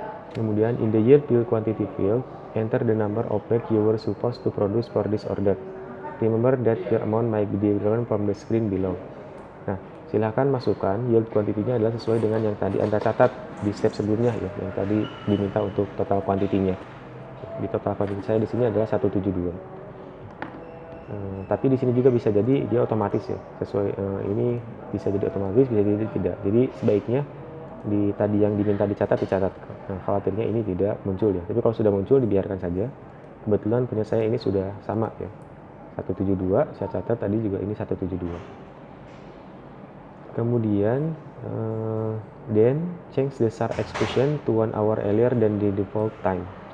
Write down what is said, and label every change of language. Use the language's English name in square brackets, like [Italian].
[Indonesian] Kemudian [English] in the yield field quantity field, enter the number of bags you were supposed to produce for this order. Remember that your amount might be different from the screen below. [Indonesian] Nah, silakan masukkan yield quantity-nya adalah sesuai dengan yang tadi Anda catat di step sebelumnya ya, yang tadi diminta untuk total quantity-nya. Di total quantity saya di sini adalah 172. Tapi di sini juga bisa jadi dia otomatis ya, sesuai ini bisa jadi otomatis, bisa jadi tidak. Jadi sebaiknya di tadi yang diminta dicatat. Nah, khawatirnya ini tidak muncul ya. Tapi kalau sudah muncul dibiarkan saja. Kebetulan punya saya ini sudah sama ya. 172, saya catat tadi juga ini 172. Kemudian [English] then change the start execution to 1 hour earlier than the default time.